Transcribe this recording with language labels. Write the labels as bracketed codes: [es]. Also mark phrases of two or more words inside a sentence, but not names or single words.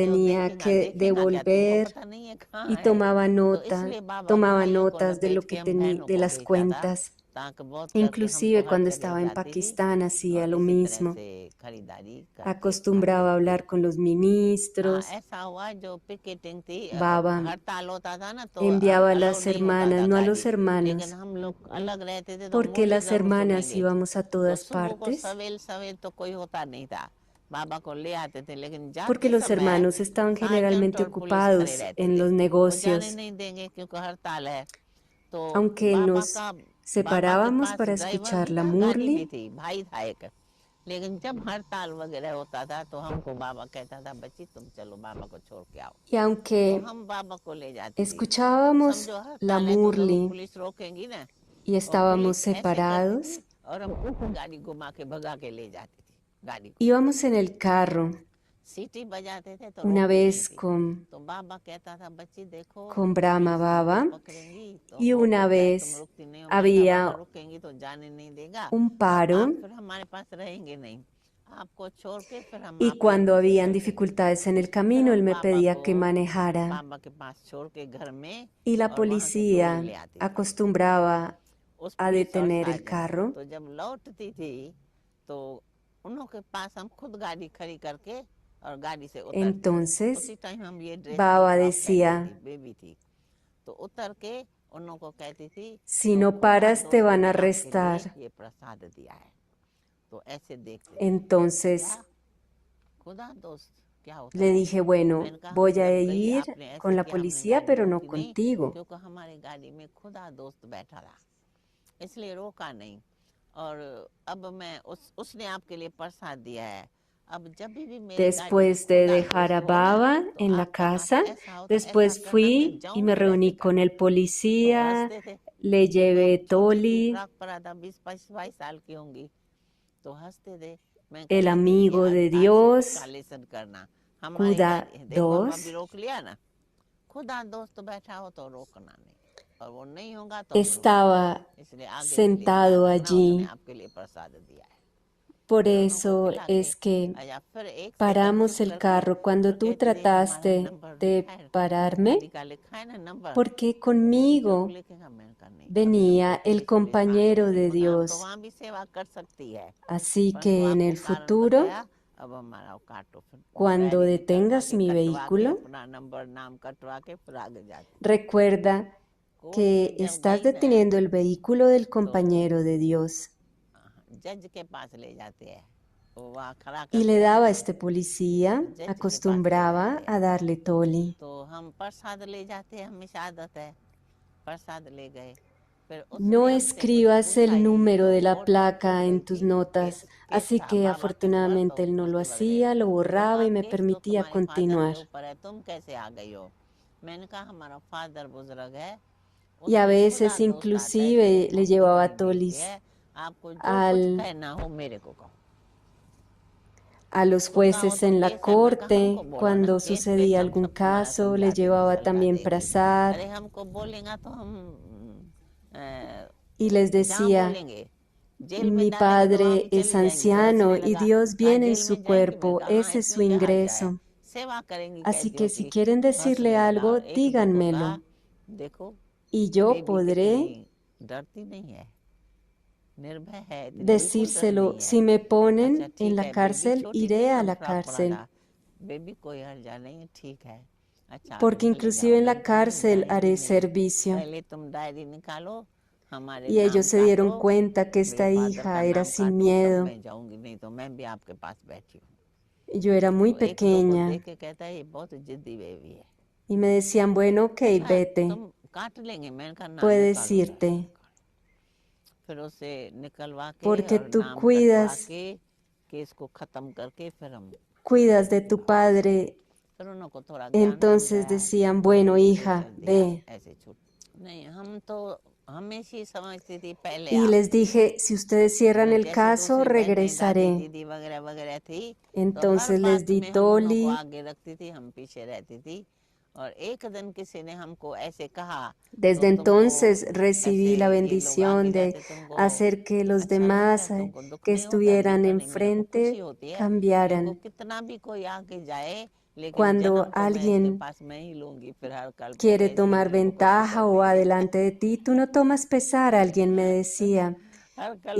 [hi] बोलते हो [es] tenía [hi] देखेगा [es] que [hi] देखेगा क्या, तुमको [es] devolver [hi] पता नहीं है कहाँ [es] y [hi] है। तो इसलिए बाबा [es] tomaba [hi] भाइयों को न [es] notas de [hi] भेज [es] lo [hi] के [es] que [hi] हम [es] tenía, [hi] बहनों [es] de [hi] को [es] las [hi] भेजता था, [es] cuentas. [hi] ताकि बहुत करके हमको [es] Inclusive [hi] हर [es] cuando [hi] जगह [es] estaba en [hi] जाती थी [es] Pakistán hacía [hi] और [es] lo [hi] इसी तरह [es] mismo. [hi] से खरीदारी करके [es] Acostumbraba a [hi] आते थे। [es] hablar con los [hi] हाँ, [es] ministros. [hi] ऐसा हुआ जो पिकेटिंग थी, [es] Baba [hi] हड़ताल होता था ना, तो [es] enviaba a [hi] अलाउ [es] las [hi] नहीं होता [es] hermanas, [hi] था [es] no a [hi] गाड़ी, [es] los [hi] लेकिन [es] hermanos, [hi] हम लोग अलग रहते थे तो [es] porque [hi] मुरली [es] las [hi] जरूर [es] hermanas [hi] सुनेंगे। [es] íbamos a [hi] तो [es] todas [hi] सुबह को [es] partes, [hi] सवेल सवेल तो कोई होता नहीं था, बाबा को ले आते थे, लेकिन [es] porque [hi] जाते [es] los [hi] समय [es] hermanos estaban [hi] सार्जेंट [es] generalmente [hi] और पुलिस खड़े [es] ocupados [hi] रहते [es] en [hi] थे, [es] los [hi] वो जाने [es] negocios. [hi] नहीं देंगे क्योंकि हड़ताल है। तो [es] Aunque [hi] बाबा [es] nos [hi] के [es] separábamos [hi] पास [es] para [hi] ड्राइवर [es] escuchar [hi] भी [es] la [hi] था, गाड़ी भी [es] murli, [hi] थी, भाई था एक। लेकिन जब हड़ताल वगैरह होता था तो हमको बाबा कहता था बच्ची तुम चलो बाबा को छोड़ के आओ, [es] y [hi] तो [es] aunque [hi] हम बाबा को ले जाते थे। [es] escuchábamos [hi] समझो [es] la [hi] हड़ताल है तो जरूर [es] murli [hi] पुलिस रोकेंगी ना, [es] y [hi] और [es] estábamos [hi] पुलिस ऐसे करती [es] separados, [hi] थी और हम ऊपर गाड़ी घुमा के भगा के ले जाती थी गाड़ी को। [es] íbamos en el carro [hi] सीटी बजाते थे तो [es] una [hi] रोकती नहीं [es] vez [hi] थी, [es] con [hi] तो बाबा कहता था बच्ची देखो [es] Brahma [hi] पुलिस तुमको [es] Baba [hi] पकड़ेंगी तो [es] y [hi] हो [es] una [hi] सकता है तुम [es] vez [hi] रुकती नहीं हो। मैंने कहा बाबा [es] había [hi] रुकेंगी तो जाने नहीं देगा [es] un [hi] और [es] paro [hi] आप फिर हमारे पास रहेंगे नहीं, आपको छोड़ के फिर हम [es] y [hi] आप ही [es] cuando [hi] लोगों से [es] habían [hi] चलेंगे। [es] dificultades en el [hi] फिर [es] camino, él [hi] हम [es] me [hi] बाबा [es] pedía [hi] को [es] que manejara [hi] बाबा के पास छोड़ के घर में [es] y la [hi] और वहाँ से टोली ले [es] policía [hi] आती थी [es] acostumbraba [hi] उस [es] a [hi] पुलिस और [es] detener el [hi] सार्जेंट को। [es] carro. [hi] तो जब लौटती थी तो उन्हों के पास हम खुद गाड़ी खड़ी करके और गाड़ी से उतरते थे। [es] Entonces [hi] उसी टाइम हम ये ड्रेस [es] Baba [hi] फ्रॉक [es] decía, [hi] पहनती थी, बेबी थी, तो उतर के उन्हों को कहती थी [es] si [hi] तो [es] no [hi] खुदा [es] paras te [hi] दोस्त [es] van [hi] ने [es] a [hi] आपके [es] arrestar. [hi] लिए ये प्रसाद दिया है। तो ऐसे देखते थे। [es] Entonces [hi] क्या खुदा दोस्त क्या होता [es] le [hi] है? [es] dije, bueno, [hi] मैंने कहा [es] voy [hi] हम [es] a [hi] जब गई [es] ir [hi] आपने ऐसे [es] con la [hi] किया, हमने [es] policía, [hi] गाड़ी [es] pero no [hi] रोकी नहीं [es] contigo. [hi] क्योंकि हमारे गाड़ी में खुदा दोस्त बैठा था, इसलिए रोका नहीं। और अब मैं उसने आपके लिए प्रसाद दिया है। अब जब भी मेरी गाड़ी में [es] Después de [hi] खुदा [es] dejar a [hi] दोस्त हो ना [es] Baba [hi] तो [es] en la [hi] आपका हाथ [es] casa, [hi] ऐसा होता ऐसा [es] después [hi] करना, मैं [es] fui y me [hi] जाऊंगी वैसे [es] reuní con [hi] करना। [es] el [hi] तो [es] policía, [hi] हंसते थे। [es] le [hi] जब हम [es] llevé [hi] छोटी थी, [es] Toli, [hi] फ्रॉक परा था, 20-22 साल की होंगी, तो हंसते थे। मैं [es] el [hi] कहती थी ये [es] amigo de [hi] आज [es] Dios, [hi] का लेसन करना, हमारी [es] Kuda [hi] गाड़ी देखो हम अभी [es] 2, [hi] रोक लिया ना, खुदा दोस्त बैठा हो तो रोकना नहीं, और वो नहीं होगा तो हम रोकेंगे, [es] estaba [hi] इसलिए आगे से ध्यान [es] sentado [hi] रखना, उसने [es] allí. [hi] आपके लिए प्रसाद दिया है। [es] Por [hi] फिर उन्हों को [es] eso [hi] खिला के [es] es que [hi] आया, फिर एक सेकंड [es] paramos [hi] चुप [es] el [hi] करके [es] carro [hi] फिर [es] cuando tú [hi] कहती थी हमारा [es] trataste [hi] नंबर लिखा [es] de [hi] है, [es] pararme, [hi] गाड़ी का लिखा है ना नंबर, [es] porque [hi] तो बोलती जरूर [es] conmigo [hi] लिखेगा। मैंने कहा नहीं, अभी [es] venía [hi] हमको [es] el [hi] पुलिस [es] compañero [hi] मांगेगी, [es] de [hi] खुदा तो [es] Dios. [hi] वहाँ भी सेवा कर सकती है, [es] Así [hi] परंतु [es] que en [hi] आपको [es] el [hi] कारण [es] futuro, [hi] बताया। अब हमारा काटो, फिर [es] cuando [hi] डायरी निकलवा [es] detengas [hi] के [es] mi [hi] कटवा के [es] vehículo, [hi] अपना नंबर नाम कटवा के फिर आगे जाती। [es] recuerda [hi] कोर्ट [es] que [hi] में जब [es] estás [hi] गई ना [es] deteniendo el vehículo del [hi] तो [es] compañero de Dios. [hi] जज के पास ले जाते हैं, वो वहाँ खड़ा [es] Y le [hi] करते हैं, [es] daba a este policía, [hi] जज के पास ले [es] acostumbraba [hi] जाते [es] a [hi] हैं। [es] darle toli. [hi] तो हम प्रसाद ले जाते हैं, हमेशा आदत है, प्रसाद ले गए। फिर [es] No [hi] उसने हमसे कुछ [es] escribas [hi] पूछा [es] el [hi] ही नहीं, [es] número [hi] तो [es] de la [hi] कोर्ट में [es] placa [hi] चल [es] en [hi] रही [es] tus [hi] थी, [es] notas, [hi] केस [es] así [hi] था [es] que [hi] बाबा के ऊपर, [es] afortunadamente [hi] तो [es] él no lo [hi] मुसीबत गई। [es] hacía, lo [hi] तो [es] borraba y [hi] आप [es] me [hi] केस तो [es] permitía [hi] तुम्हारे फादर के [es] continuar. [hi] ऊपर है, तुम कैसे आ गई हो? मैंने कहा हमारा फादर बुजुर्ग है, [es] Y a [hi] उसमें खुदा [es] veces [hi] दोस्त आता है, [es] inclusive [hi] इसलिए [es] le [hi] हम [es] llevaba [hi] इतनी बेटी [es] tolis [hi] है, आपको जो कुछ [es] al, [hi] कहना हो मेरे को कहो। [es] a los [hi] खुदा हो [es] jueces [hi] तो [es] en la [hi] केस है, मैं कहा हमको [es] corte. [hi] बोलो ना, [es] Cuando [hi] केस पे [es] sucedía [hi] हम [es] algún [hi] सब तुम्हारा [es] caso, le [hi] समझा देंगे, [es] llevaba [hi] सलझा [es] también [hi] देंगे। [es] prasad [hi] अरे हमको बोलेगा तो हम [es] y les [hi] जहाँ [es] decía, [hi] बोलेंगे, जेल में [es] mi [hi] डालेंगे तो वहाँ भी [es] padre es [hi] चली जाएंगी। तो [es] anciano [hi] हंसने [es] y [hi] लगा, [es] Dios [hi] कहा [es] viene en [hi] जेल [es] su [hi] में जाएंगी? मैंने [es] cuerpo, [hi] कहा हाँ, [es] ese es su [hi] इसमें क्या हर्जा है, [es] ingreso. [hi] सेवा करेंगी [es] Así [hi] कैदियों [es] que si [hi] की। [es] quieren decirle [hi] हंसने लगा, [es] algo, [hi] और एक दो को कहा [es] díganmelo [hi] देखो [es] y yo [hi] बेबी [es] podré [hi] कितनी डरती नहीं है, निर्भय है, इतनी बिल्कुल डर [es] decírselo. [hi] नहीं है। [es] Si me ponen [hi] अच्छा [es] en [hi] ठीक [es] la [hi] है, बेबी [es] cárcel, [hi] छोटी थी [es] iré [hi] ना, [es] a [hi] हम [es] la [hi] फ्रॉक पड़ा [es] cárcel. [hi] था, बेबी कोई हर्जा नहीं है, ठीक है, अच्छा आप [es] Porque [hi] चले [es] inclusive [hi] जाओ। [es] en la [hi] मैंने कहा नहीं [es] cárcel [hi] जाएंगी [es] haré [hi] नहीं, [es] servicio. [hi] पहले तुम डायरी निकालो, हमारे [es] Y ellos [hi] नाम [es] se dieron [hi] काटो, [es] cuenta que [hi] मेरे [es] esta [hi] फादर का [es] hija era [hi] नाम [es] sin [hi] काटो, तब [es] miedo. [hi] मैं जाऊंगी, नहीं तो मैं भी आपके पास बैठी हूँ। [es] Yo era muy [hi] तो एक दो को [es] pequeña [hi] देख के कहता है ये बहुत जिद्दी बेबी है, [es] y me decían, bueno, ok, [hi] अच्छा [es] vete, [hi] तुम काट लेंगे? मैंने कहा ना, [es] puedes [hi] निकालो जरा। [es] irte, [hi] फिर उसे निकलवा के [es] porque [hi] और [es] tú [hi] नाम कटवा [es] cuidas [hi] के केस को खत्म करके फिर हम [es] de tu padre. [hi] फिर उनको थोड़ा ज्ञान [es] Entonces [hi] समझाया, [es] decían, [hi] तो [es] bueno, [hi] हमने फिर [es] hija, [hi] चल दिया, [es] ve. [hi] ऐसे छूट नहीं। हम तो हमेशा समझती थी पहले [es] Y [hi] आओ, [es] les dije, si ustedes cierran el [hi] जैसे [es] caso, [hi] दूसरी बहनें दादी [es] regresaré. [hi] दीदी वगैरह वगैरह थी, तो हर [es] Entonces les [hi] बात [es] di [hi] में हम उन्हों को [es] toli. [hi] आगे रखती थी, हम पीछे रहती थी। और एक दिन किसी ने हमको ऐसे कहा तो [es] Desde [hi] तुमको [es] entonces [hi] ऐसे [es] recibí la [hi] ये लोग आगे [es] bendición de [hi] जाते तुमको [es] hacer que los [hi] अच्छा लगता है, [es] demás [hi] तुमको दुख [es] que [hi] नहीं होता? [es] estuvieran [hi] देखो नहीं, मेरे को खुशी [es] enfrente [hi] होती है, मेरे को [es] cambiaran. [hi] कितना भी कोई आगे जाए, लेकिन [es] Cuando [hi] जन्म तो मैं इसके [es] alguien [hi] पास मैं ही लूंगी फिर हर कल्प में, [es] quiere [hi] ऐसी [es] tomar [hi] मेरे को खुशी [es] ventaja o [hi] करती है। [es] adelante de ti, tú no tomas pesar, alguien me decía. [hi] हर कल्प